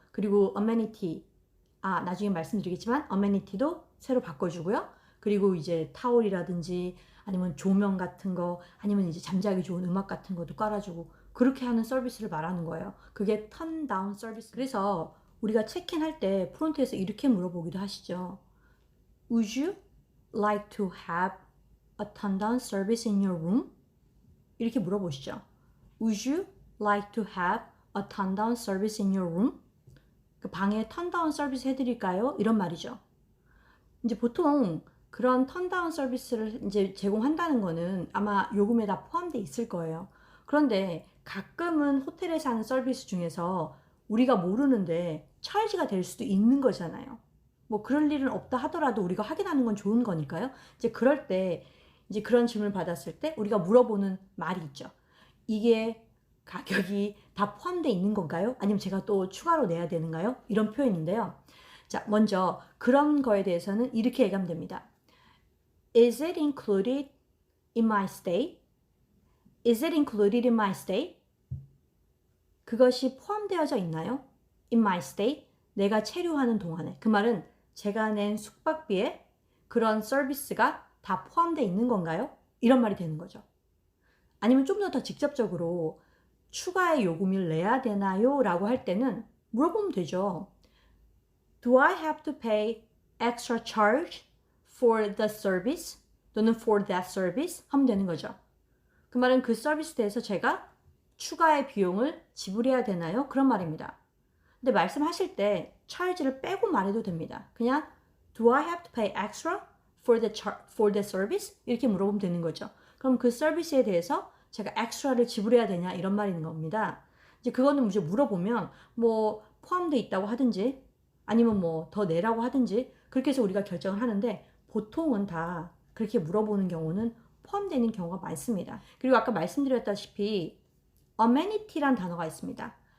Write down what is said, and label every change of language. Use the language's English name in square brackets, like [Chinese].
[Korean] 그리고 어메니티, 나중에 말씀드리겠지만 어메니티도 새로 바꿔주고요. 그리고 이제 타올이라든지 아니면 조명 같은 거 아니면 이제 잠자기 좋은 음악 같은 것도 깔아주고 그렇게 하는 서비스를 말하는 거예요. 그게 턴다운 서비스. 그래서 우리가 체크인할 때 프론트에서 이렇게 물어보기도 하시죠. [English] Would you like to have a turn-down service in your room? [Korean] 이렇게 물어보시죠. [English] Would you like to have a turn-down service in your room? [Korean] 그 방에 턴다운 서비스 해드릴까요? 이런 말이죠. 이제 보통 그런 턴다운 서비스를 이제 제공한다는 거는 아마 요금에 다 포함되어 있을 거예요. 그런데 가끔은 호텔에서 하는 서비스 중에서 우리가 모르는데 차이지가 될 수도 있는 거잖아요. 뭐 그럴 일은 없다 하더라도 우리가 확인하는 건 좋은 거니까요. 이제 그럴 때 이제 그런 질문을 받았을 때 우리가 물어보는 말이 있죠. 이게 가격이 다 포함되어 있는 건가요? 아니면 제가 또 추가로 내야 되는가요? 이런 표현인데요. 자, 먼저 그런 거에 대해서는 이렇게 얘기하면 됩니다. [English] Is it included in my stay? Is it included in my stay? [Korean] 그것이 포함되어져 있나요? [English] In my stay? [Korean] 내가 체류하는 동안에. 그 말은 제가 낸 숙박비에 그런 서비스가 다 포함되어 있는 건가요? 이런 말이 되는 거죠. 아니면 좀 더 직접적으로 추가의 요금을 내야 되나요? 라고 할 때는 물어보면 되죠. [English] Do I have to pay extra charge for the service? [Korean] 또는 [English] for that service? [Korean] 하면 되는 거죠. 그 말은 그 서비스에 대해서 제가 추가의 비용을 지불해야 되나요? 그런 말입니다. 근데 말씀하실 때 charge를 빼고 말해도 됩니다. 그냥 [English] Do I have to pay extra for the service? [Korean] 이렇게 물어보면 되는 거죠. 그럼 그 서비스에 대해서 제가 extra를 지불해야 되냐 이런 말인 겁니다. 이제 그거는 이제 물어보면 뭐 포함되어 있다고 하든지 아니면 뭐 더 내라고 하든지 그렇게 해서 우리가 결정을 하는데 보통은 다 그렇게 물어보는 경우는 포함되는 경우가 많습니다. 그리고 아까 말씀드렸다시피 amenity란 단어가 있습니다.